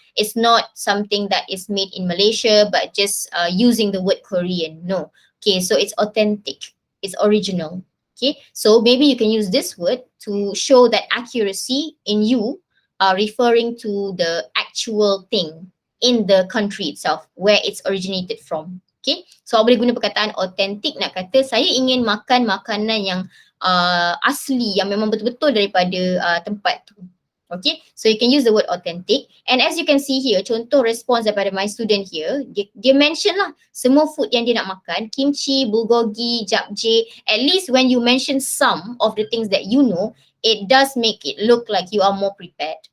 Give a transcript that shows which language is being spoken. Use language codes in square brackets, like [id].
[en] It's not something that is made in Malaysia, but just using the word Korean. No. Okay, so it's authentic. It's original. Okay, so maybe you can use this word to show that accuracy in you referring to the actual thing in the country itself where it's originated from. [ms] Okay, so awak boleh guna perkataan authentic nak kata saya ingin makan makanan yang asli, yang memang betul-betul daripada tempat tu. [en] Okay, so you can use the word authentic. And as you can see here, contoh response daripada my student here, [ms] dia mention lah semua food yang dia nak makan, [en] kimchi, bulgogi, japchae. At least when you mention some of the things that you know, it does make it look like you are more prepared.